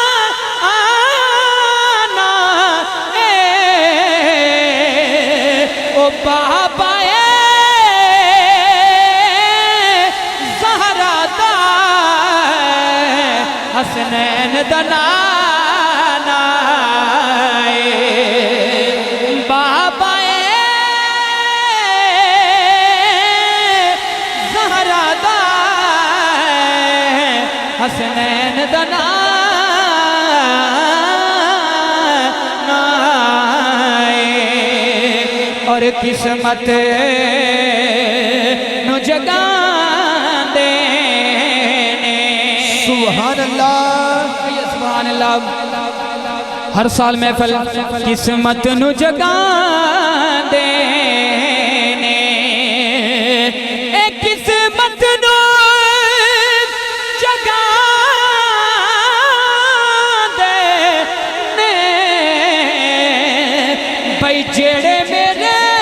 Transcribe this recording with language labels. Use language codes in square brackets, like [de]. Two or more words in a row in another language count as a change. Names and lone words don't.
[pa] ओ او بابا زہرا دا حسنین دا نانا بابا زہرا دا حسنین دا نانا اور قسمت نو جگان دینے [ar] سبحان اللہ سبحان اللہ [pa] ہر سال محفل قسمت نو جگان دینے اے قسمت نو جگان دینے بھائی جیڑے میرے